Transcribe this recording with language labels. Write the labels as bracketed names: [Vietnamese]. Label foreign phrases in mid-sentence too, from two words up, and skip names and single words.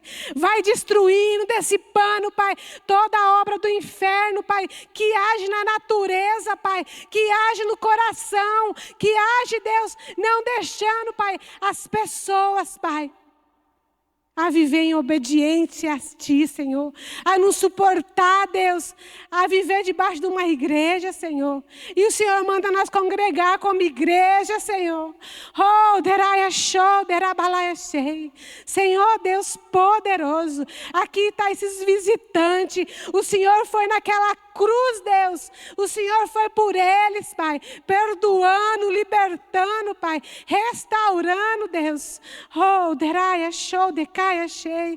[Portuguese] Vai destruindo desse pano, Pai, toda a obra do inferno, Pai, que age na natureza, Pai, que age no coração, que age, Deus, não deixando, Pai, as pessoas, Pai, a viver em obediência a Ti, Senhor, a não suportar, Deus, a viver debaixo de uma igreja, Senhor. E o Senhor manda nós congregar como igreja, Senhor. Oh, deraia show, derabalaia shei. Senhor Deus poderoso, aqui está esses visitantes. O Senhor foi naquela cruz, Deus. O Senhor foi por eles, Pai, perdoando, libertando, Pai, restaurando, Deus. Oh, deraia show, decaia. Achei.